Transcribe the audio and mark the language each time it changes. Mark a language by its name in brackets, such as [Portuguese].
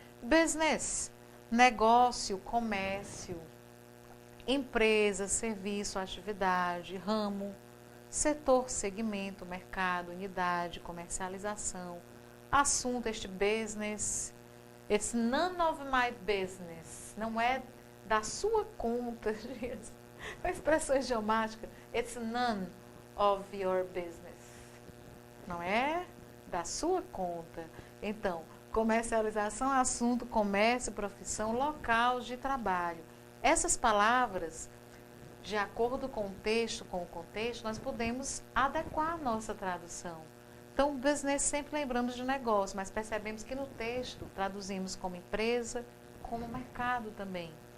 [Portuguese] Business, negócio, comércio, empresa, serviço, atividade, ramo, setor, segmento, mercado, unidade, comercialização, assunto, este business. [English] It's none of my business. [Portuguese] Não é da sua conta, com a expressão idiomática. [English] It's none of your business. [Portuguese] Não é da sua conta. Então, comercialização, assunto, comércio, profissão, local de trabalho. Essas palavras, de acordo com o texto, nós podemos adequar a nossa tradução. Então, business sempre lembramos de negócio, mas percebemos que no texto traduzimos como empresa, como mercado também.